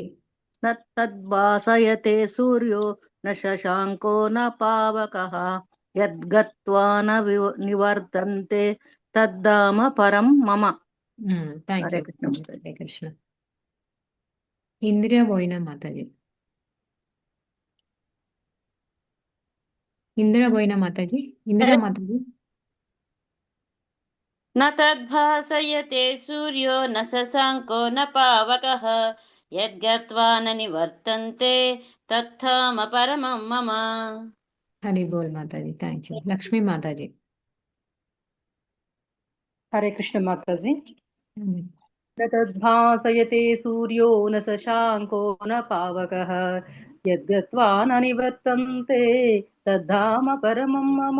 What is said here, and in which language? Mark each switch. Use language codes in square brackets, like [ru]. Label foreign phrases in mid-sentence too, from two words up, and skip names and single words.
[sa] న తద్భాసయతే సూర్యో న శశాంకో న పావకః యద్గత్వా న నివర్తంతే తద్ధామ పరం మమ. [te] థ్యాంక్ హరే యూ. కృష్ణ మాతాజీ. హరే కృష్ణ. ఇందిరా బోయినా మాతాజీ. ఇందిరా బోయినా మాతాజీ. ఇందిరా మాతాజీ. [sa] न तद्भासयते सूर्यो न शशांको न पावकः यद्गत्वा न निवर्तन्ते तत्धाम परमं मम. [te] హరి బోల్ మాతాజీ. [en] thank you. [te] లక్ష్మీ మాతాజీ. హరే కృష్ణ మాతాజీ. [sa] న తద్భాసయతే సూర్యో న శశాంకో న పావకః యద్గత్వా న నివర్తంతే తద్ధామ పరమం మమ.